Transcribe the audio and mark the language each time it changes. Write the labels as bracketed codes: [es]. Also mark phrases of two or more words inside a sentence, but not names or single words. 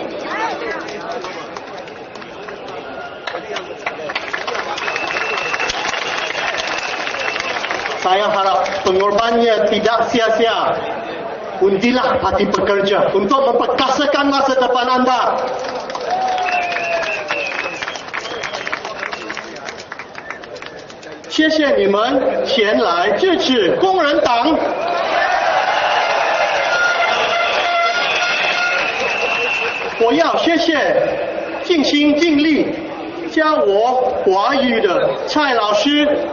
[ms] Saya harap pengorbanannya tidak sia-sia. Undilah Parti Pekerja untuk memperkasakan masa depan anda. [zh] 谢谢你们前来支持工人党。我要谢谢尽心尽力教我华语的蔡老师。